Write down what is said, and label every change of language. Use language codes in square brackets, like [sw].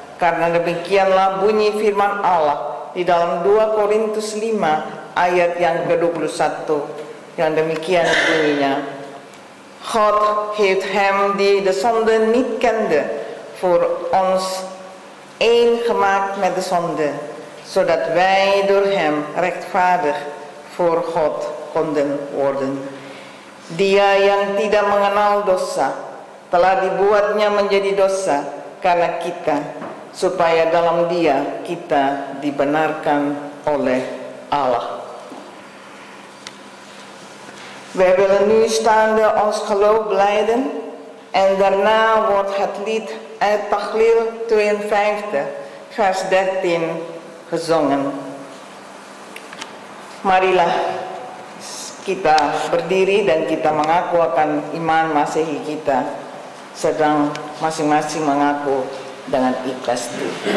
[id] Karena demikianlah bunyi firman Allah di dalam 2 Korintus 5 ayat yang ke-21, yang demikian bunyinya. [nl] God heeft hem die de zonde niet kende voor ons één gemaakt met de zonde, zodat wij door hem rechtvaardig voor God konden worden. [id] Dia yang tidak mengenal dosa telah dibuatnya menjadi dosa karena kita, supaya dalam Dia kita dibenarkan oleh Allah. [nl] Wij willen nu staande ons geloof belijden en daarna wordt het lied uit Tahlil 52 vers 13 gezongen. [id] Marilah kita berdiri dan kita mengaku akan iman Masehi kita, sedang masing-masing mengaku dengan ikhlas itu.